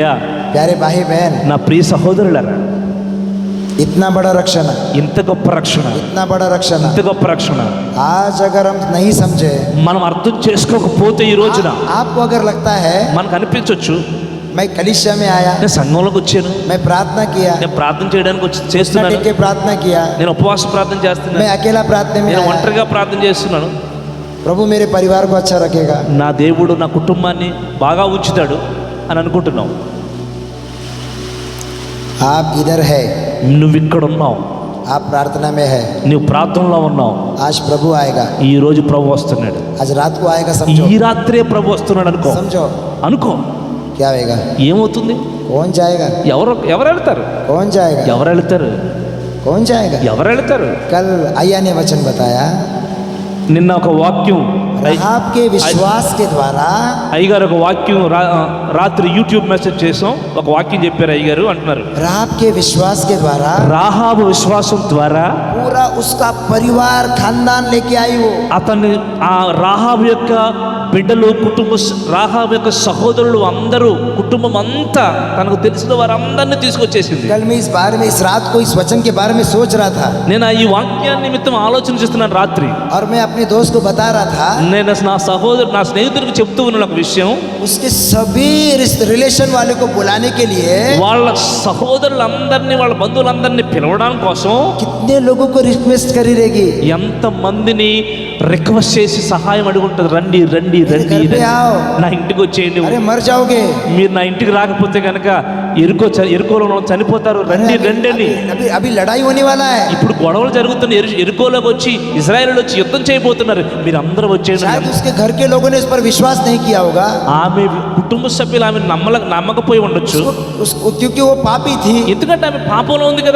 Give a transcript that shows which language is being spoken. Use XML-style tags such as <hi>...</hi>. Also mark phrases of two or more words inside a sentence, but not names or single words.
<hi>प्यारे भाई बहन,</hi> <te>నా ప్రియ సహోదరులారా,</te> <hi>इतना बड़ा रक्षण,</hi> <te>ఇంత గొప్ప రక్షణ,</te> <hi>इतना बड़ा रक्षण</hi> <te>ఇంత గొప్ప రక్షణ</te> <hi>आज अगर हम नहीं समझे,</hi> <te>మనం అర్థం చేసుకోకపోతే ఈ రోజున</te> <hi>आपको अगर लगता है</hi> <te>మనకు అనిపించవచ్చు,</te> <hi>मैं कलीसिया में आया,</hi> <te>నేను సంఘంలోకి వచ్చాను,</te> <hi>मैं प्रार्थना किया,</hi> <te>నేను ప్రార్థన చేయడానికి</te> <hi>इतना</hi> <te>చేస్తున్నాను,</te> <hi>टेक के प्रार्थना किया,</hi> <te>నేను ఉపవాస ప్రార్థన చేస్తున్నాను,</te> <hi>मैं अकेला प्रार्थना में</hi> <te>నేను</te> <hi>आया,</hi> <te>ఒంటరిగా ప్రార్థన చేస్తున్నాను,</te> <hi>प्रभु मेरे परिवार को अच्छा रखेगा,</hi> <te>నా దేవుడు నా కుటుంబాన్ని బాగా ఉంచుతాడు అని అనుకుంటున్నావు.</te> <hi>आप इधर है,</hi> <te>నువ్వు ఇక్కడ ఉన్నావు,</te> <hi>आप प्रार्थना में है,</hi> <te>నువ్వు ప్రార్థనలో ఉన్నావు.</te> <hi>आज प्रभु आएगा,</hi> <te>ఈ రోజు ప్రభు వస్తున్నాడు,</te> <hi>आज रात को आएगा, समझो,</hi> <te>ఈ రాత్రే ప్రభు వస్తున్నాడు అనుకో,</te> <hi>समझो</hi> <te>అనుకో</te> <hi>क्या होएगा?</hi> <te>ఏమవుతుంది?</te> <hi>कौन जाएगा?</hi> <te>ఎవరు వెళ్తారు?</te> <hi>कौन जाएगा?</hi> <te>ఎవరు వెళ్తారు?</te> <hi>कौन जाएगा?</hi> <te>ఎవరు వెళ్తారు?</te> <hi>कल अय्या ने वचन बताया,</hi> <te>నిన్న ఒక వాక్యం</te> <hi>राहाब के विश्वास के द्वारा,</hi> <te>అయ్యగారు ఒక వాక్యం రాత్రి యూట్యూబ్ మెసేజ్ చేసాం, ఒక వాక్యం చెప్పారు అయ్యగారు, అంటున్నారు,</te> <hi>राहाब के विश्वास के द्वारा</hi> <te>రాహాబు విశ్వాసం ద్వారా</te> <hi>पूरा उसका परिवार खानदान लेके आई वो,</hi> <te>అతన్ని ఆ రాహాబు యొక్క బిడ్డలు రాహాబు యొక్క సహోదరులు అందరూ కుటుంబం అంతా తనకు తెలిసిన వారందరినీ తీసుకొచ్చేసింది.</te> <hi>कल मैं इस बारे में, इस रात को इस वचन के बारे में सोच रहा था,</hi> <te>నేను ఈ వాక్యాన్ని నిమిత్తం ఆలోచన చేస్తున్నాను రాత్రి.</te> <hi>और मैं अपने दोस्त को बता रहा था,</hi> <te>నేను నా స్నేహితుడికి చెప్తూ ఉన్నాను ఒక విషయం.</te> <hi>उसके सभी रिलेशन वाले को बुलाने के लिए</hi> <te>వాళ్ళ సహోదరులందరినీ, వాళ్ళ బంధువులందరినీ పిలవడం కోసం</te> <hi>कितने लोगों को रिक्वेस्ट करी रहेगी,</hi> <te>ఎంత మందిని రిక్వెస్ట్ చేసి సహాయం అడుగుంటుంది, రండి రండి రండి</te> <hi>घर पे आओ,</hi> <te>నా ఇంటికి వచ్చేయండి,</te> <hi>अरे मर जाओगे,</hi> <te>మీరు నా ఇంటికి రాకపోతే కనుక ఎరుకోలో చనిపోతారు, రండి రండి అని.</te> <hi>अभी अभी लड़ाई होने वाला है,</hi> <te>ఇప్పుడు గొడవలు జరుగుతున్నాయి. ఎరుకోలోకి వచ్చి ఇజ్రాయేల్ వచ్చి యుద్ధం చేయబోతున్నారు. మీరు అందరూ వచ్చేయండి.</te> <hi>शायद उसके घर के लोगों ने इस पर विश्वास नहीं किया होगा,</hi> <te>ఆమె కుటుంబ సభ్యులు ఆమె నమ్మకపోయి ఉండొచ్చు.</te> <hi>क्योंकि वो पापी थी,</hi> <te>ఎందుకంటే ఆమె పాపంలో ఉంది కదా.</te>